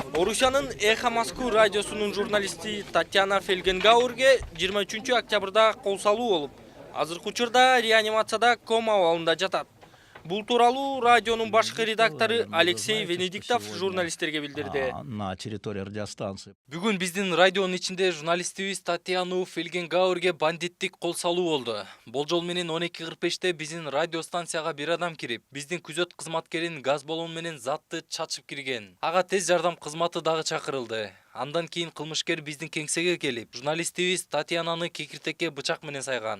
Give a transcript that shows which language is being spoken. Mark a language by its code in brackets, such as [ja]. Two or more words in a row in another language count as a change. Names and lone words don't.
[ky] Орусиянын Эхо Москвы радиосунун журналисти Татьяна Фельгенгаурге 23 октябрда кол салуу болуп, азыркы учурда реанимацияда кома абалында жатат. Бул тууралуу радионун башкы редактору Алексей Венедиктов журналисттерге билдирди. [ru] На территории радиостанции. [ky] Бүгүн биздин радионун ичинде журналистибиз Татьяна Фельгенгаурге бандиттик кол салуу болду. Болжол менен 12:45те биздин радиостанцияга бир адам кирип, биздин күзөт кызматкерин газ баллон менен затты чачып кирген. Ага тез жардам кызматы дагы чакырылды. Андан кийин кылмышкер биздин кеңсеге келип, журналистибиз Татьянаны кекиртекке бычак менен сайган.